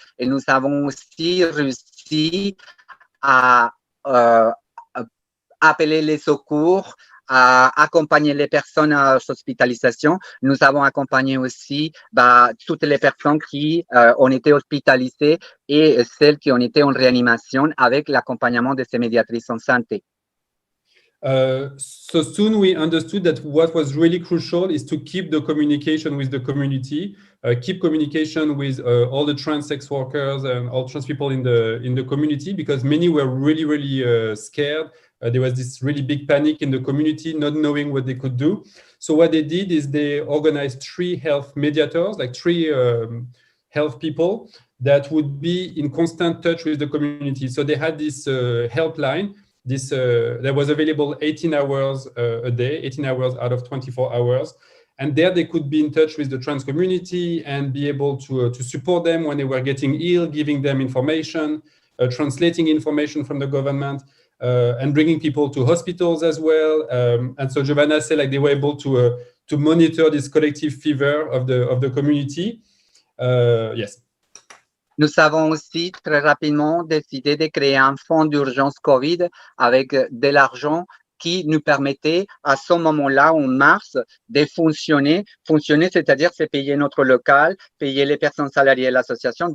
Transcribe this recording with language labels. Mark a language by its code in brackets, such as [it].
[fr] Et nous avons aussi réussi à appeler les secours, à accompagner les personnes à hospitalisation. Nous avons accompagné aussi toutes les personnes qui ont été hospitalisées et celles qui ont été en réanimation avec l'accompagnement de ces médiatrices en santé. [en] So soon we understood that what was really crucial is to keep the communication with the community, keep communication with all the trans sex workers and all trans people in the community, because many were really scared. There was this really big panic in the community, not knowing what they could do. So what they did is they organized 3 health mediators, like 3 health people that would be in constant touch with the community. So they had this helpline. That was available 18 hours a day, 18 hours out of 24 hours. And there they could be in touch with the trans community and be able to support them when they were getting ill, giving them information, translating information from the government, and bringing people to hospitals as well. And so Giovanna said, like, they were able to monitor this collective fever of the community. Yes. [fr] Nous avons aussi très rapidement décidé de créer un fonds d'urgence COVID avec de l'argent qui nous permettait à ce moment-là, en mars, de fonctionner. Fonctionner, c'est-à-dire c'est payer notre local, payer les personnes salariées de l'association.